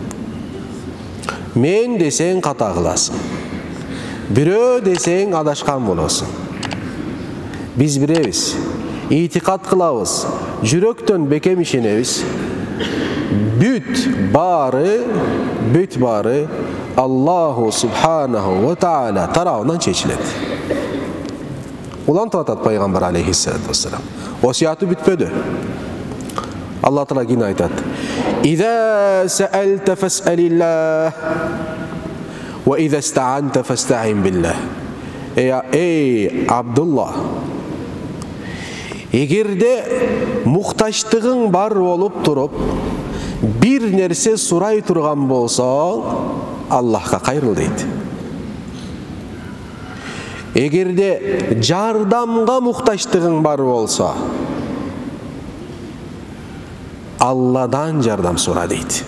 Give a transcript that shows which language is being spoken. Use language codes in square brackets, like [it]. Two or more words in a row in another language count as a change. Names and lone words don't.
[ky] Мен десең ката кыласың. Бирөө десең адашкан болосуң. Биз билебиз, итикат кылабыз, жүрөктөн бекем ишенебиз. Бүт баары [ar] الله سبحانه وتعالى [ky] тарабынан чечилет. Улантып атат пайгамбар [ar] عليه الصلاة والسلام. [ky] Осияты бүтпөдү. Алла Таала кийин айтат: [ar] "إذا سألت فاسأل الله وإذا استعنت فاستعن بالله". [ky] Эй Абдулла, эгерде муктаждыгың бар болуп туруп, бир нерсе сурай турган болсоң, Аллахка кайрыл дейт. Эгерде жардамга муктаждыгың бар болсо, Алладан жардам сура дейт.